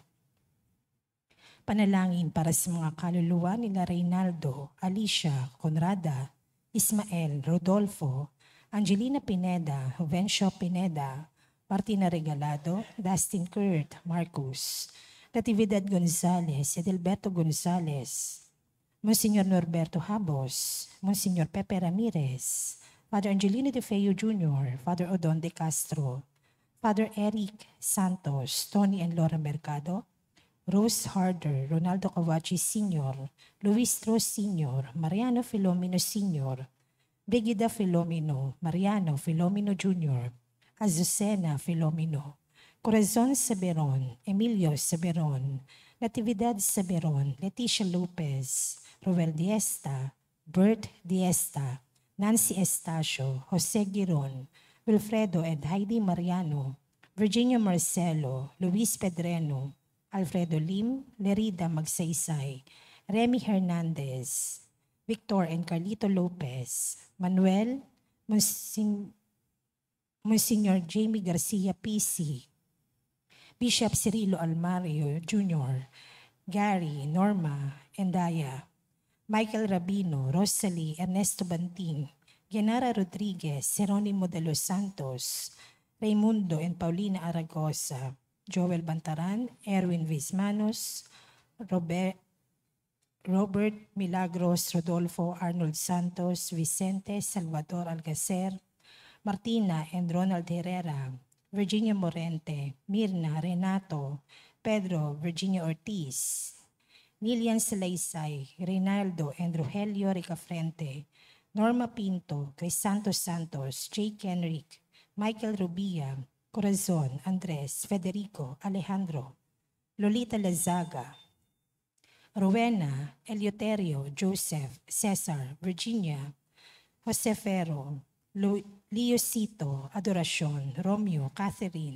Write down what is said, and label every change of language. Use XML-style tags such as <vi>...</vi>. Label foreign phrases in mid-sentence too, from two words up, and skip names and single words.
<tl>Panalangin para sa mga kaluluwa nila Reynaldo, Alicia, Conrada, Ismael, Rodolfo, Angelina Pineda, Juvencio Pineda, Martina Regalado, Dustin Kurt, Marcus, Natividad Gonzales, Edelberto Gonzales, Monsignor Norberto Habos, Monsignor Pepe Ramirez, Father Angelino De Feo Jr., Father Odon De Castro, Father Eric Santos, Tony and Laura Mercado, Rose Harder, Ronaldo Cavachi Sr., Luis Tros Sr., Mariano Filomeno Sr., Brigida Filomeno, Mariano Filomeno Jr., Azucena Filomeno, Corazon Saberon, Emilio Saberon, Natividad Saberon, Leticia Lopez, Roel Diesta, Bert Diesta, Nancy Estacio, Jose Giron, Wilfredo and Heidi Mariano, Virginia Marcelo, Luis Pedreno, Alfredo Lim, Lerida Magsaysay, Remy Hernandez, Victor and Carlito Lopez, Manuel, Monsignor Jamie Garcia PC, Bishop Cirilo Almario Jr., Gary, Norma, and Daya, Michael Rabino, Rosalie Ernesto Banting, Genara Rodriguez, Jeronimo de los Santos, Raimundo and Paulina Aragosa, Joel Bantaran, Erwin Vismanos, Robert Milagros, Rodolfo Arnold Santos, Vicente Salvador Alcacer, Martina and Ronald Herrera, Virginia Morente, Mirna Renato, Pedro Virginia Ortiz, Nilian Salaysay, Reynaldo and Rogelio Ricafrente, Norma Pinto, Crisanto Santos, Jake Henrique, Michael Rubia, Corazon, Andres, Federico, Alejandro, Lolita Lazaga, Rowena, Eleuterio, Joseph, Cesar, Virginia, Jose Ferro, Leocito, Adoracion, Romeo, Catherine,</tl>